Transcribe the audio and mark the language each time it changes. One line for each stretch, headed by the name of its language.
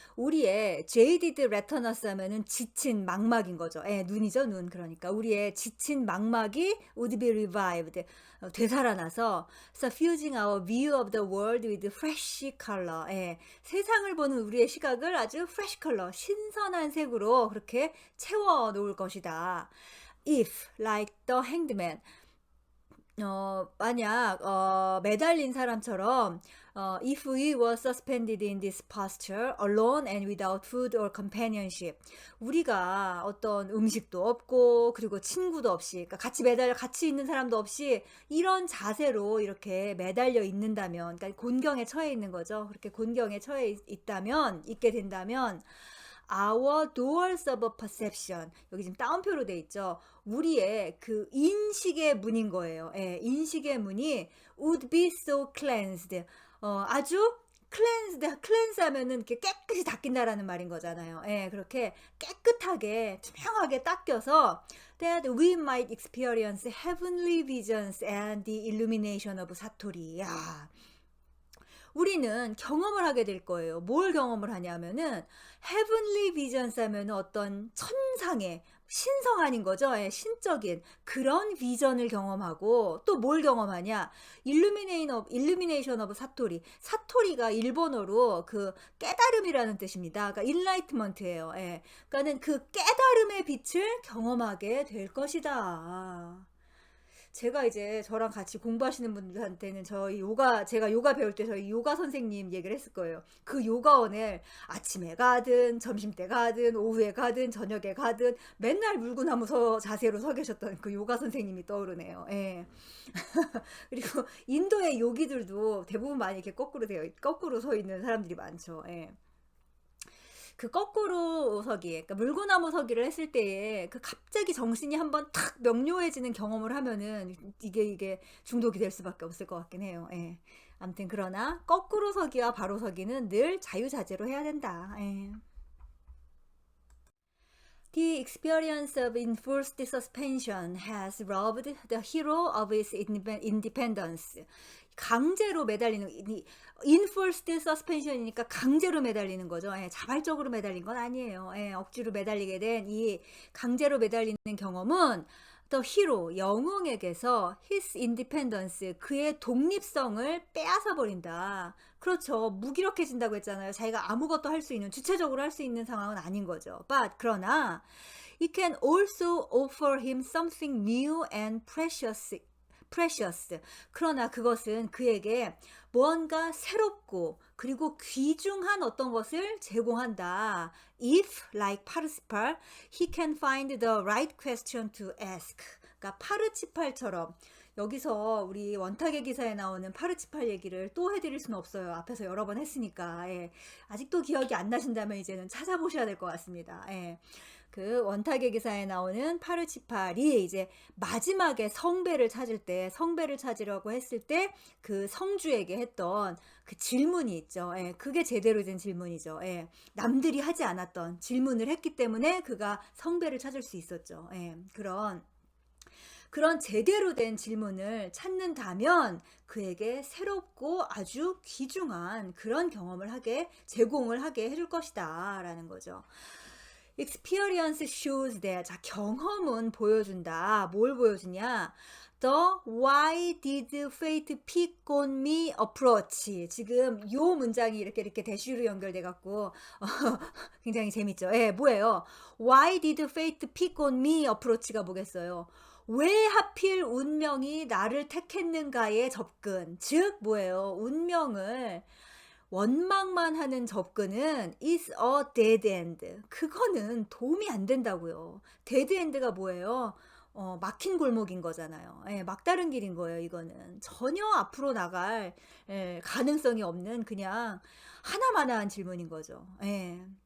Korean: 우리의
English: jaded retinas
Korean: 하면은 지친 망막인 거죠. 예, 눈이죠, 눈. 그러니까 우리의 지친 망막이
English: would be revived. 되살아나서 suffusing our view of the world with fresh color.
Korean: 예, 세상을 보는 우리의 시각을 아주
English: fresh color,
Korean: 신선한 색으로 그렇게 채워 놓을 것이다.
English: If, like the hanged man,
Korean: 만약 매달린 사람처럼
English: if we were suspended in this posture alone and without food or companionship,
Korean: 우리가 어떤 음식도 없고 그리고 친구도 없이, 그러니까 같이 있는 사람도 없이 이런 자세로 이렇게 매달려 있는다면, 그러니까 곤경에 처해 있는 거죠. 그렇게 곤경에 처해 있게 된다면
English: our doors of perception,
Korean: 여기 지금 따옴표로 돼 있죠. 우리의 그 인식의 문인 거예요. 예, 인식의 문이
English: would be so cleansed.
Korean: 아주 cleanse 하면은 이렇게 깨끗이 닦인다라는 말인 거잖아요. 예, 그렇게 깨끗하게 투명하게 닦여서
English: that we might experience heavenly visions and the illumination of 사토리.
Korean: 야, 우리는 경험을 하게 될 거예요. 뭘 경험을 하냐면은
English: heavenly visions
Korean: 하면은 어떤 천상의 신성한인 거죠. 예, 신적인 그런 비전을 경험하고, 또 뭘 경험하냐?
English: illumination of 사토리.
Korean: 사토리가 일본어로 그 깨달음이라는 뜻입니다. 그러니까 enlightenment예요. 예. 그러니까는 그 깨달음의 빛을 경험하게 될 것이다. 제가 이제 저랑 같이 공부하시는 분들한테는 제가 요가 배울 때 저희 요가 선생님 얘기를 했을 거예요. 그 요가원을 아침에 가든 점심때 가든 오후에 가든 저녁에 가든 맨날 물구나무 자세로 서 계셨던 그 요가 선생님이 떠오르네요. 예. 그리고 인도의 요기들도 대부분 많이 이렇게 거꾸로 서 있는 사람들이 많죠. 예. 그 거꾸로 서기, 그러니까 물구나무 서기를 했을 때에 그 갑자기 정신이 한번 탁 명료해지는 경험을 하면은 이게 중독이 될 수밖에 없을 것 같긴 해요. 예. 아무튼 그러나 거꾸로 서기와 바로 서기는 늘 자유자재로 해야 된다. 예.
English: The experience of enforced suspension has robbed the hero of his independence.
Korean: 강제로 매달리는,
English: enforced suspension
Korean: 이니까 강제로 매달리는 거죠. 예, 자발적으로 매달린 건 아니에요. 예, 억지로 매달리게 된 이 강제로 매달리는 경험은
English: the hero,
Korean: 영웅에게서
English: his independence,
Korean: 그의 독립성을 빼앗아 버린다. 그렇죠. 무기력해진다고 했잖아요. 자기가 아무것도 할 수 있는, 주체적으로 할 수 있는 상황은 아닌 거죠.
English: But 그러나 it can also offer him something new and precious.
Korean: 그러나 그것은 그에게 무언가 새롭고 그리고 귀중한 어떤 것을 제공한다.
English: If, like participle, he can find the right question to ask.
Korean: 그러니까 파르치팔처럼, 여기서 우리 원탁의 기사에 나오는 파르치팔 얘기를 또 해드릴 수는 없어요. 앞에서 여러 번 했으니까. 예. 아직도 기억이 안 나신다면 이제는 찾아보셔야 될 것 같습니다. 예. 그 원탁의 기사에 나오는 파르치팔이 이제 마지막에 성배를 찾으려고 했을 때 그 성주에게 했던 그 질문이 있죠. 예, 그게 제대로 된 질문이죠. 예, 남들이 하지 않았던 질문을 했기 때문에 그가 성배를 찾을 수 있었죠. 예, 그런 제대로 된 질문을 찾는다면 그에게 새롭고 아주 귀중한 그런 경험을 제공을 하게 해줄 것이다 라는 거죠.
English: Experience shows that. 자,
Korean: 경험은 보여준다. 뭘 보여주냐?
English: The why did fate pick on me approach.
Korean: 지금 요 문장이 이렇게 대시로 연결돼 갖고 굉장히 재밌죠. 예, 뭐예요?
English: Why did fate pick on me approach가
Korean: 뭐겠어요? 왜 하필 운명이 나를 택했는가의 접근. 즉 뭐예요? 운명을 원망만 하는 접근은
English: is a dead end.
Korean: 그거는 도움이 안 된다고요.
English: dead end
Korean: 가 뭐예요? 막힌 골목인 거잖아요. 예, 막다른 길인 거예요. 이거는 전혀 앞으로 나갈 가능성이 없는 그냥 하나만한 질문인 거죠. 예.